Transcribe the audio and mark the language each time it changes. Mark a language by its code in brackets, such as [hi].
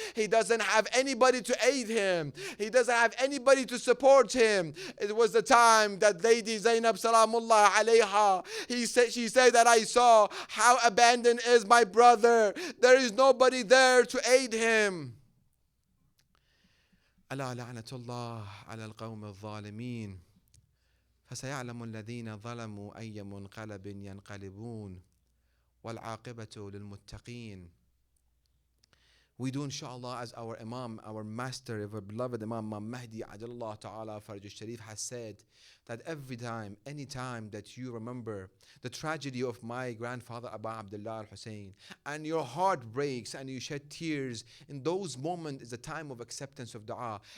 [en] He doesn't have anybody to aid him. He doesn't have anybody to support him. It was the time that Lady Zainab Salamullah alayha, she said that I saw how abandoned is my brother. There is nobody there to aid him. [ar] ألا لعنة الله على القوم الظالمين فسيعلم الذين ظلموا أي منقلب ينقلبون والعاقبة للمتقين. [en] We do inshallah as our Imam, our master, our beloved Imam Mahdi Ajallah Ta'ala Faraj Sharif has said that every time, any time that you remember the tragedy of my grandfather Abu Abdullah al-Hussein and your heart breaks and you shed tears, in those moments is a time of acceptance of dua.